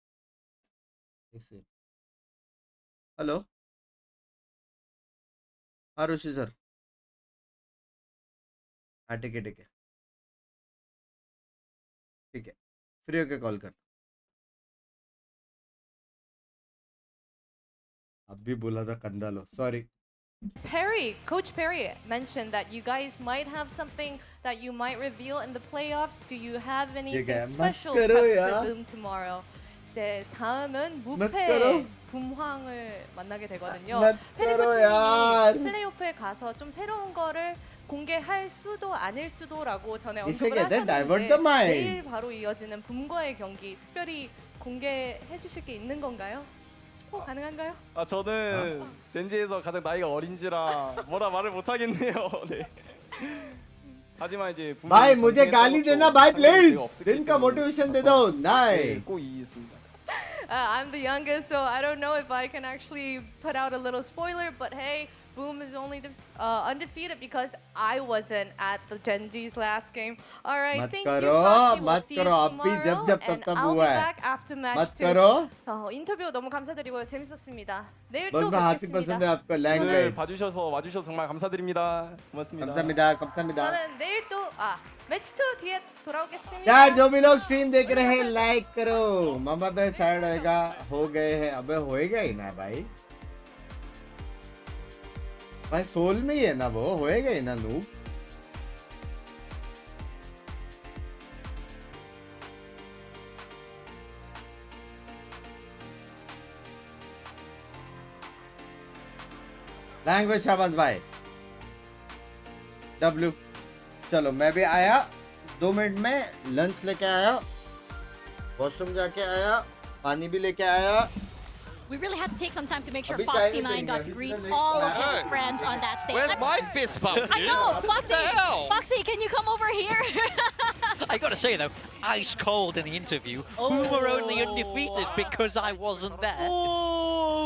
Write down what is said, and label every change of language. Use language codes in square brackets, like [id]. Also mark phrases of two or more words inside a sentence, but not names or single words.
[hi] हेलो आरुषि सर. हाँ ठीक है ठीक है. फ्री होके कॉल कर. अभी बोला था कंधा लो. सॉरी. [en] Coach Perry mentioned that you guys might have something that you might reveal in the playoffs. Do you have anything special for Boom tomorrow? [ko] 이제 다음은 무패 붐황을 만나게 되거든요. 페리코치님이 플레이오프에 가서 좀 새로운 거를 공개할 수도 아닐 수도라고 전에 언급을 하셨는데 내일 바로 이어지는 붐과의 경기 특별히 공개해 주실 게 있는 건가요? 스포 가능한가요? 저는 젠지에서 가장 나이가 어린지라 뭐라 말을 못 하겠네요. 네. 하지만 이제 [hi] भाई मुझे गाली देना भाई प्लीज. दिन का मोटिवेशन दे दो. नहीं. [ko] 꼭 이기겠습니다. [en] I'm the youngest, so I don't know if I can actually put out a little spoiler, but hey, Boom is only undefeated because I wasn't at the Gen G's last game. All right, thank you, Foxy. We'll see you tomorrow, and I'll be back after match 2. [ko] 인터뷰 너무 감사드리고요. 재밌었습니다. 내일 또 뵙겠습니다. 오늘 와주셔서 정말 감사드립니다. 고맙습니다. 감사합니다. 저는 내일 또 मैच 2 뒤에 돌아오겠습니다. [hi] यार जो भी लोग स्ट्रीम देख रहे हैं लाइक करो. मामा पे साइड होएगा. हो गए हैं. अबे होएगा ही ना भाई. भाई सोल में ही है ना वो. होएगा ही ना नूब. लैंग्वेज शाबाश भाई. W. चलो मैं भी आया. 2 मिनट में लंच लेके आया. वॉशरूम जाके आया. पानी भी लेके आया. [en] We really had to take some time to make sure Foxy9 got to greet all of his friends on that stage. Where's my fist bump? I know, Foxy, can you come over here? I gotta say though, ice cold in the interview. We were only undefeated because I wasn't there.